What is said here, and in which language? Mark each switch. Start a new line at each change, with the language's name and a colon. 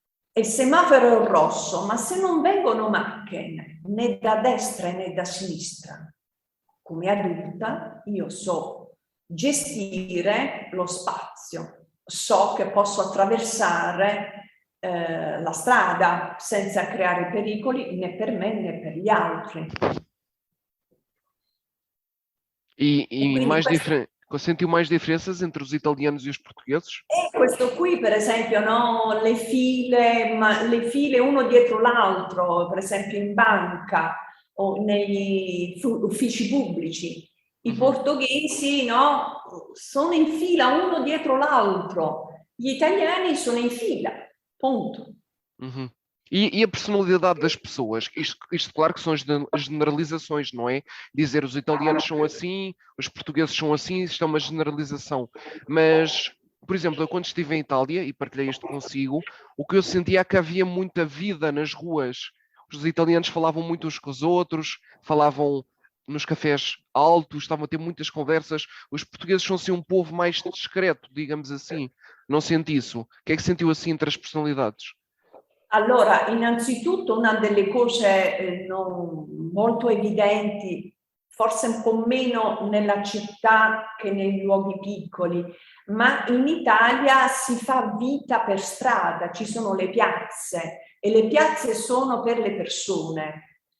Italian: e il semaforo è rosso, ma se non vengono macchine né da destra né da sinistra, come adulta io so gestire lo spazio, so che posso attraversare la strada senza creare pericoli né per me né per gli altri.
Portuguese: E mais sentiu mais diferenças entre os italianos e os portugueses?
Italian: E questo qui, per esempio, no, le file uno dietro l'altro, per esempio in banca o negli uffici pubblici. I portoghesi, no, sono in fila uno dietro l'altro. Gli italiani sono in fila.
Portuguese: Ponto. Uhum. E a personalidade das pessoas? Isto claro que são generalizações, não é? Dizer os italianos são assim, os portugueses são assim, isto é uma generalização. Mas, por exemplo, eu quando estive em Itália, e partilhei isto consigo, o que eu sentia é que havia muita vida nas ruas. Os italianos falavam muito uns com os outros, falavam nos cafés altos, estavam a ter muitas conversas. Os portugueses são assim um povo mais discreto, digamos assim. Não senti isso. O que é que sentiu assim entre as personalidades?
Italian: Allora, innanzitutto una delle cose non molto evidenti, forse un po' meno nella città che nei luoghi piccoli, ma in Italia si fa vita per strada, ci sono le piazze e le piazze sono per le persone.